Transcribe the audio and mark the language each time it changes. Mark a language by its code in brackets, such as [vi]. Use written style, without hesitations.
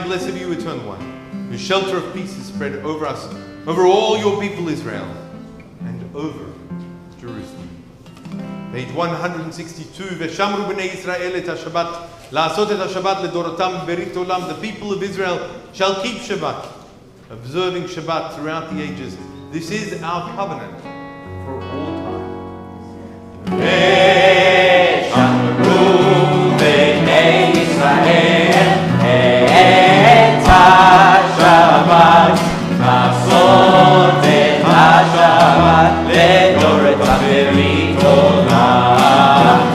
[en] Blessed be you, eternal one. Your shelter of peace is spread over us, over all your people Israel, and over Jerusalem. Page 162. [he] ושמרו בני ישראל את השבת, לעשות את השבת לדורותם ברית עולם. [en] The people of Israel shall keep Shabbat, observing Shabbat throughout the ages. This is our covenant for all time. [he] ושמרו בני ישראל את השבת, לעשות את השבת לדורותם ברית עולם.